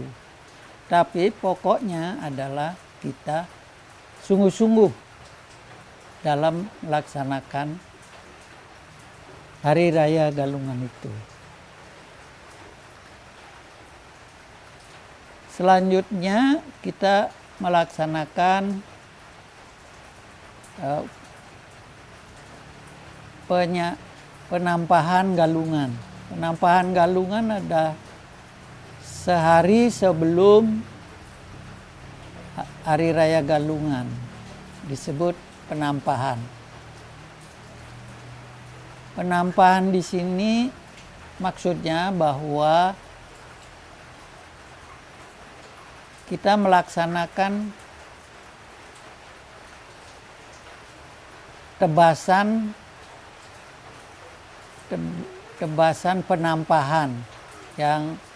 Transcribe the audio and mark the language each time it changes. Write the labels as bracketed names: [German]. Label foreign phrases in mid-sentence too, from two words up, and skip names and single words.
[Indonesian] Tapi pokoknya adalah kita sungguh-sungguh dalam melaksanakan Hari Raya Galungan itu. Selanjutnya kita melaksanakan penampahan galungan. Penampahan galungan ada sehari sebelum Hari Raya Galungan, disebut penampahan. Penampahan di sini maksudnya bahwa kita melaksanakan tebasan penampahan yang